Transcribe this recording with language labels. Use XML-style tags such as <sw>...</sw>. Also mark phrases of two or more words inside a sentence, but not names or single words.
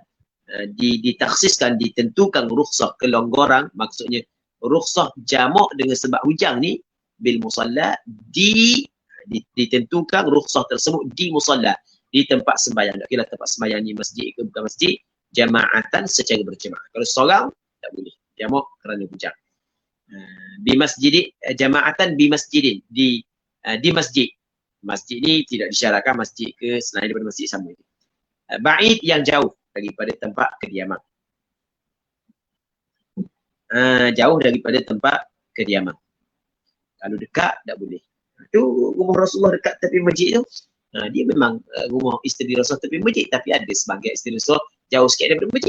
<ms>Ditakhsiskan, ditentukan rukhsah kelonggaran, maksudnya rukhsah jamak dengan sebab hujang ni</ms> <ar>بالمصلى,</ar> <ms>ditentukan rukhsah tersebut di musalla, di tempat sembahyang. Tak kira tempat sembahyang ni masjid ke bukan masjid, jamaatan secara berjemaah. Kalau seorang tak boleh jamak kerana hujang.</ms> <ar>بمسجد، جماعة بمسجد,</ar> <ms>di masjid. Masjid ni tidak disyaratkan masjid ke selain daripada masjid sama. Ba'id yang jauh daripada tempat kediaman. Jauh daripada tempat kediaman. Kalau dekat tak boleh. Tu rumah Rasulullah dekat tepi masjid tu. Dia memang rumah isteri Rasulullah tepi masjid, tapi ada sebagai isteri Rasulullah jauh sikit daripada masjid.</ms>